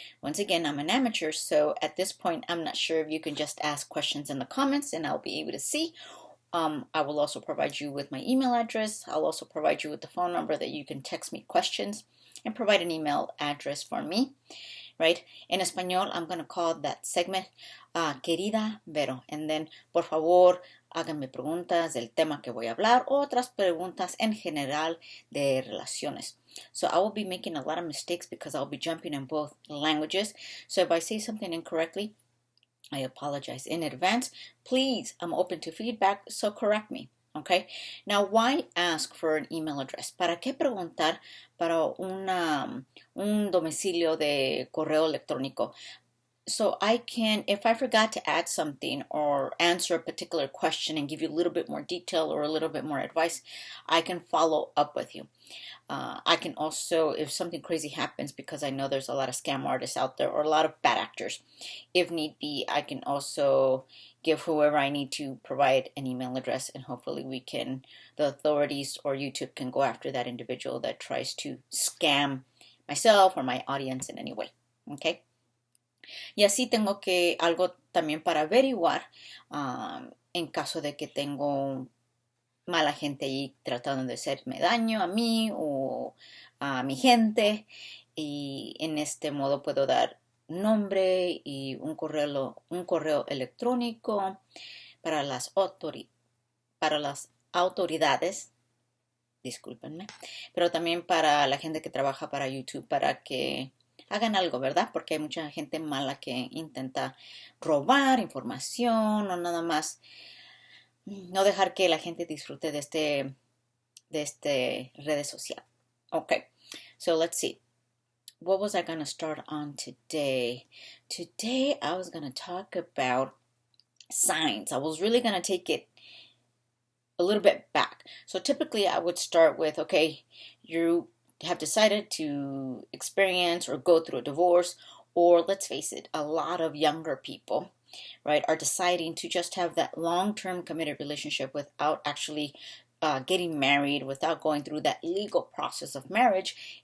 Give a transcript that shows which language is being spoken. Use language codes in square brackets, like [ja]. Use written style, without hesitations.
[en] Once again, I'm an amateur, so at this point, I'm not sure if you can just ask questions in the comments and I'll be able to see. I will also provide you with my email address. I'll also provide you with the phone number that you can text me questions, and provide an email address for me, right? In Espanol, I'm going to call that segment Querida Vero. And then, [es] por favor, háganme preguntas del tema que voy a hablar, o otras preguntas en general de relaciones. [en] So I will be making a lot of mistakes because I'll be jumping in both languages. So if I say something incorrectly, I apologize in advance. Please, I'm open to feedback, so correct me. Okay. Now, why ask for an email address? [es] ¿Para qué preguntar para un domicilio de correo electrónico? [en] So I can, if I forgot to add something or answer a particular question and give you a little bit more detail or a little bit more advice, I can follow up with you. I can also, if something crazy happens, because I know there's a lot of scam artists out there or a lot of bad actors, if need be, I can also give whoever I need to provide an email address, and hopefully the authorities or YouTube can go after that individual that tries to scam myself or my audience in any way. Okay. [es] Y así tengo que algo también para averiguar en caso de que tengo mala gente ahí tratando de hacerme daño a mí o a mi gente, y en este modo puedo dar nombre y un correo electrónico para para las autoridades, discúlpenme, pero también para la gente que trabaja para YouTube, para que hagan algo, ¿verdad? Porque hay mucha gente mala que intenta robar información o nada más no dejar que la gente disfrute de este redes social. [en] Okay, so let's see. What was I going to start on today? Today I was going to talk about signs. I was really going to take it a little bit back. So typically I would start with, okay, you have decided to experience or go through a divorce, or let's face it, a lot of younger people, right, are deciding to just have that long-term committed relationship without actually getting married, without going through that legal process of marriage.